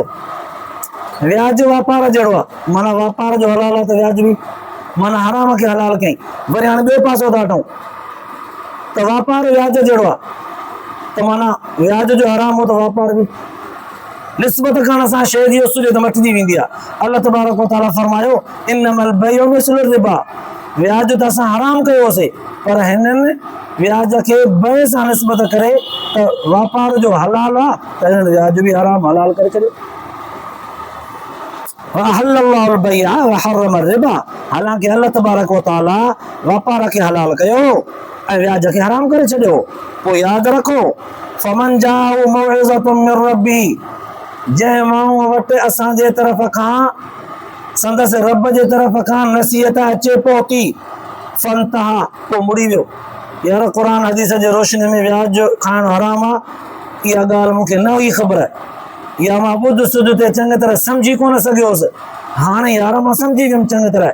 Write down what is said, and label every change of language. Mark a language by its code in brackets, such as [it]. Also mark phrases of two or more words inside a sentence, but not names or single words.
[sd] व्याज वापार जहिड़ो आहे माना वापार जो हलाल आहे त व्याज बि माना हराम खे हलाल कयईं। वरी हाणे ॿियो पासो था वठूं त त वापार व्याज जहिड़ो आहे, त माना व्याज जो हराम हो त वापार बि निस्बत करण सां शइ जी असुलियत मटिजी वेंदी आहे। [ar] الله تبارك و تعالى फरमायो إنما البيع مثل الربا, [sd] व्याज त असां हराम कयोसीं, पर हिननि व्याज खे बय सां निस्बत करे त वापार जो हलाल आहे, त हिननि व्याज बि हराम हलाल करे छॾियो। हालांकि [ar] الله تبارك و تعالى [sd] वापार खे हलाल कयो ऐं व्याज खे हराम करे छॾियो। पोइ यादि रखो [ar] فمن جاءه موعظة من ربه, [sd] जंहिं माण्हू वटि असांजे तरफ़ खां संदसि रब जे तरफ़ खां नसीहत अचे पहुती फंतहा, पोइ मुड़ी वियो। यार क़ुर हदीस जे रोशनी में व्याज खाइण हराम आहे, इहा ॻाल्हि मूंखे न हुई ख़बर, या मां ॿुध सुध ते चङी तरह सम्झी कोन सघियोसि, हाणे यार मां सम्झी वियुमि चङी तरह।